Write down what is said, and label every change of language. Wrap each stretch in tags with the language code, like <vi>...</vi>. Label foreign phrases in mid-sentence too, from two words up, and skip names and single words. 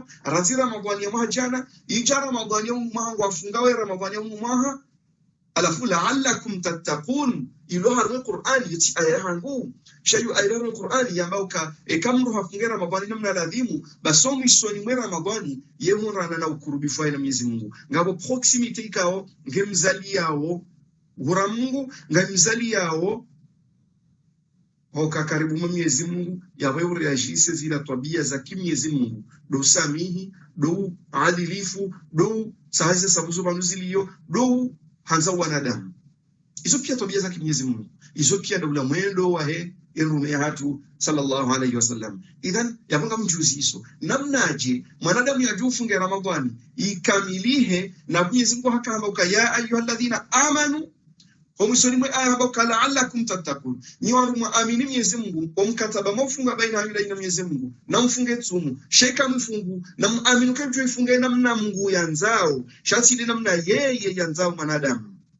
<zdj>razira Ramadhani mwa jana ijara Ramadhani mwa wafunga ya Ramadhani mwa alafu</zdj> <ar>la'allakum tattaqun</ar> <zdj>ilo harma Qur'an yati aya hangu shayu aya Qur'an yambauka kamru hafungira Ramadhani namna ladhimu basomu isoni mwa Ramadhani yemurana na ukurubifu na Mwenyezi Mungu ngabo proximity ikao ngemzali yao gura Mungu ngemzali yao hoka karibu Mwenyezi Mungu yawe reagise zila tabia za Mwenyezi Mungu do samihi do adilifu do sahize sabuzo banuzilio do hanza wanadamu hizo pia tabia za Mwenyezi Mungu hizo pia ndio mwendo wa erume hatu sallallahu</zdj> <ar>alayhi wasallam</ar> <zdj>idhan yabanga mjuzi hizo namnaje mwanadamu yajufunge Ramadhani ikamilihe na Mwenyezi Mungu hakamba</zdj> <ar>ya ayyuhalladhina amanu</ar> <zdj>Humusoni mwe aya haba</zdj> <ar>la'allakum tattaqun</ar> <zdj>ni waru muamini Mwenyezi Mungu kwa mkataba mfunga baina yule na Mwenyezi Mungu na mfunge tsumu sheka mfungu na muamini kujua ifunge namna Mungu yanzao shati namna yeye yanzao mwanadamu</zdj>